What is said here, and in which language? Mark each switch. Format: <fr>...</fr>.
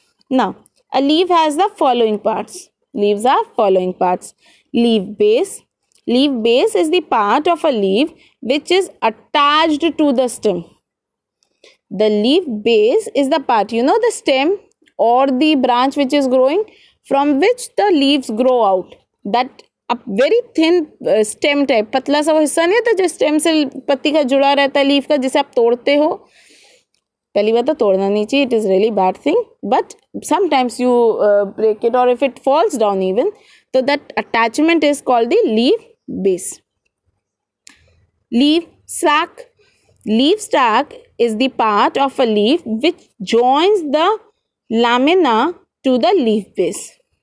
<en>Now, a leaf has the following parts. Leaves are following parts. Leaf base. Leaf base is the part of a leaf which is attached to the stem. The leaf base is the part, the stem or the branch which is growing, from which the leaves grow out. That a very thin stem type,</en> <hi>पतला सा वो हिस्सा नहीं होता जो stem से पत्ती का जुड़ा रहता है लीफ का, जिसे आप तोड़ते हो. पहली बात तो तोड़ना नहीं चाहिए,</hi> <en>it is really bad thing, but sometimes you break it, or if it falls down even, so that attachment is called the leaf base. Leaf sac. Leaf sac is the part of a leaf which joins the lamina to the leaf base.</en>